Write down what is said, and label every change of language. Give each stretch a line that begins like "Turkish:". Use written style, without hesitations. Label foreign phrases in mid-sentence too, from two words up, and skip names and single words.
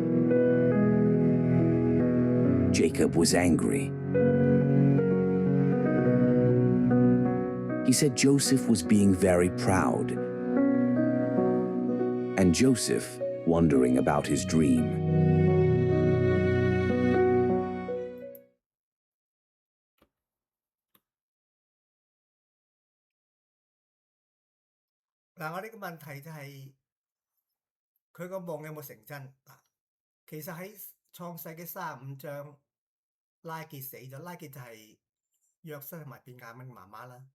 English: Jacob was angry. He said Joseph was being very proud. And Joseph, wondering about his dream.
Cantonese: 嗱，我呢個問題就係佢個夢有冇成真？其實喺創世記35章，拉結死咗，拉結就係約瑟同埋便雅憫嘅媽媽啦。